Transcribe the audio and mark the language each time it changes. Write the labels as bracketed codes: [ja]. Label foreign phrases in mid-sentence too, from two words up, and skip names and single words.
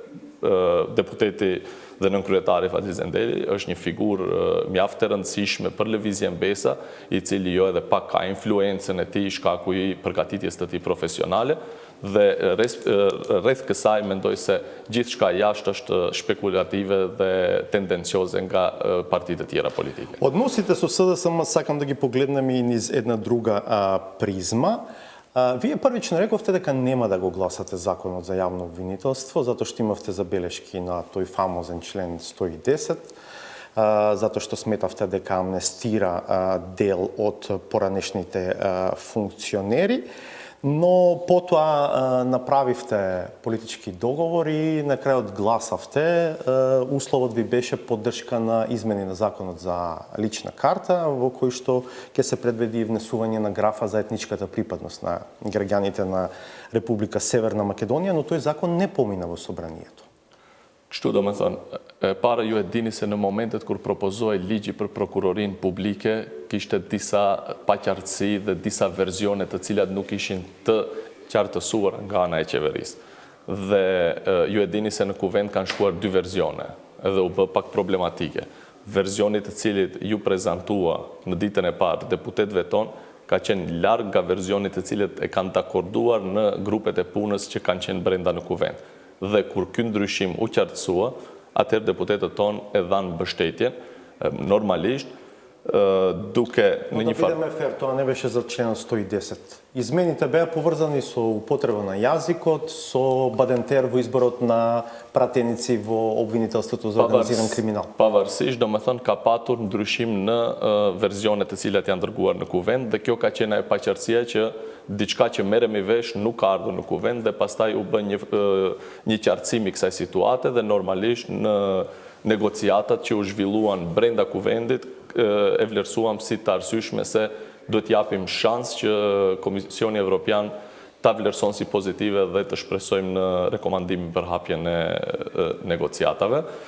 [sq] deputeti dhe nënkryetari Fadil Zendeli është një figurë mjaft e rëndësishme për lëvizjen Besa, i cili jo edhe pak ka influencën e tij shkaku i përgatitjes të tij profesionale dhe rreth kësaj mendoj se gjithçka jashtë është spekulative dhe tendencioze nga partitë e tjera politike. [mk] Odnosите со СДСМ сакам да ги погледнем и низ една друга призма. Вие првично рековте дека нема да го гласате законот за јавно обвинителство, затоа што имавте забелешки на тој фамозен член 110, затоа што сметавте дека амнестира дел од поранешните функционери, но потоа направивте политички договори, на крајот гласавте, условот ви беше поддршка на измени на законот за лична карта, во кој што ќе се предвиди внесување на графа за етничката припадност на граѓаните на Република Северна Македонија, но тој закон не помина во собранието. [sq] Kështu do me thonë, para ju e dini se në momentet kur propozoi ligji për prokurorin publike, kishte disa paqartësi dhe disa verzione të cilat nuk ishin të qartësuar nga ana e qeverisë. Dhe ju e dini se në kuvend kanë shkuar dy verzione, edhe u bë pak problematike. Verzioni të cilit ju prezantua në ditën e parë deputetëve tonë ka qenë larg nga versionit të cilët e kanë dakorduar në grupet e punës që kanë qenë brenda në kuvend. Dhe kur ky ndryshim u qartësua, atëherë deputetët tonë e dhanë mbështetjen, normalisht, duke në një farë... [mk] Да бидеме фер, тоа не беше за член 110. Измените беа поврзани со употреба на јазикот, со бадентер во изборот на пратеници во обвинителството за организиран криминал. [sq] Pavarësisht, do me thënë, ka patur ndryshim në verzionet të cilat janë dërguar në kuvend dhe kjo ka qenë e paqartësia që diçka që merremi vesh nuk ka ardhur në kuvend dhe pastaj u bën një qartësim i kësaj situate dhe normalisht në negociatat që u zhvilluan brenda kuvendit e vlerësuam si të arsyeshme se duhet japim shans që Komisioni Evropian ta vlerëson si pozitive dhe të shpresojmë në rekomandimin për hapjen e negociatave.